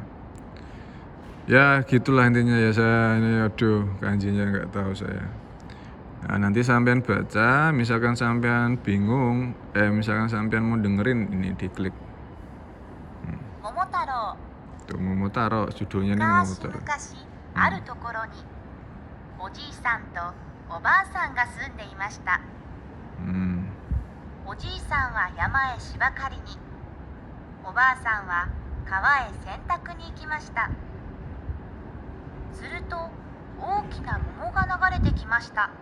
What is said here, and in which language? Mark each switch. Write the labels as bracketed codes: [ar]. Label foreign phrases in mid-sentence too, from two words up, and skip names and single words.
[id] Ya gitulah intinya ya, saya ini aduh kanjinya nggak tahu saya. Nah, nanti sampean baca, misalkan sampean bingung, misalkan sampean mau dengerin, ini diklik. Momotaro. Tuh Momotaro, judulnya ini Momotaro. [ja] 昔々あるところにおじいさんとおばあさんが住んでいました。おじいさんは山へ芝刈りに、おばあさんは川へ洗濯に行きました。すると大きな桃が流れてきました。